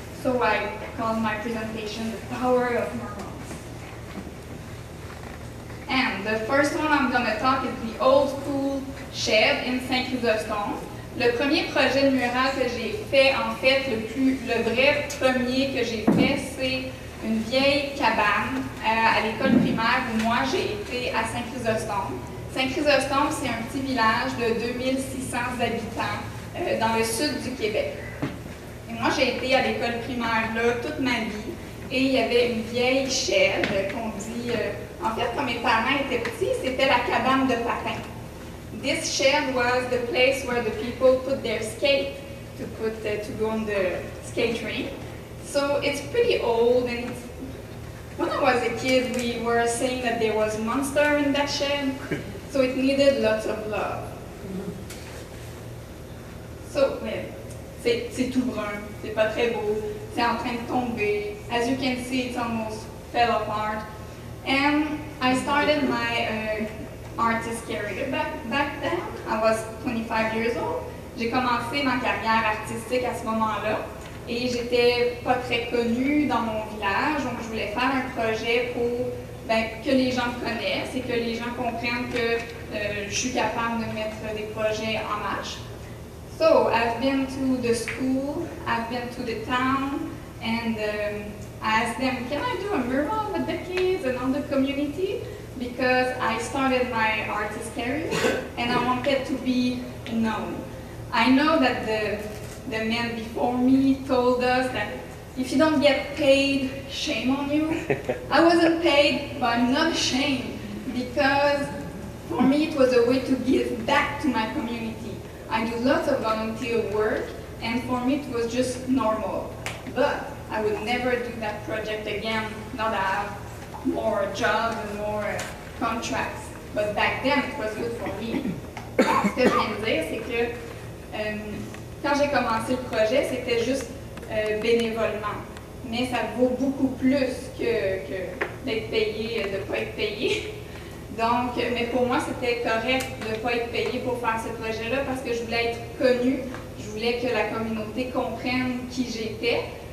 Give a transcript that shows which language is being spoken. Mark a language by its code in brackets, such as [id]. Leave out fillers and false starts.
[en] So I call my presentation The Power of Murals. And the first one I'm going to talk is the old school shed in Saint-Chrysostome. [fr] Le premier projet de mural que j'ai fait, en fait, le vrai premier que j'ai fait, c'est une vieille cabane à l'école primaire où moi j'ai été à Saint-Chrysostome. Saint-Chrysostome, c'est un petit village de 2600 habitants dans le sud du Québec. Et moi j'ai été à l'école primaire là toute ma vie et il y avait une vieille shed qu'on dit, en fait quand mes parents étaient petits, c'était la cabane de Baton. [en] This shed was the place where the people put their skate to go on the skate rink. So it's pretty old, and when I was a kid, we were saying that there was a monster in that shed, so it needed lots of love. [fr] So, c'est tout brun, c'est pas très beau, c'est en train de tomber. [en] As you can see, it's almost fell apart. And I started my artist career back then. I was 25 years old. [fr] J'ai commencé ma carrière artistique à ce moment-là. Et j'étais pas très connue dans mon village, donc je voulais faire un projet pour que les gens me connaissent et que les gens comprennent que je suis capable de mettre des projets en marche. [en] So, I've been to the school, I've been to the town, and I asked them, can I do a mural with the kids and all the community? Because I started my artist career and I wanted to be known. I know that the men before me told us that if you don't get paid, shame on you. I wasn't paid, but I'm not ashamed because for me it was a way to give back to my community. I do lots of volunteer work and for me it was just normal. But I would never do that project again, not have more jobs and more contracts. But back then it was good for me. [fr] Ce que je viens de dire, c'est que quand j'ai commencé le projet, c'était juste bénévolement. Mais ça vaut beaucoup plus que d'être payé, de ne pas être payé. Donc, mais pour moi, c'était correct de ne pas être payé pour faire ce projet-là parce que je voulais être connue, je voulais que la communauté comprenne qui j'étais.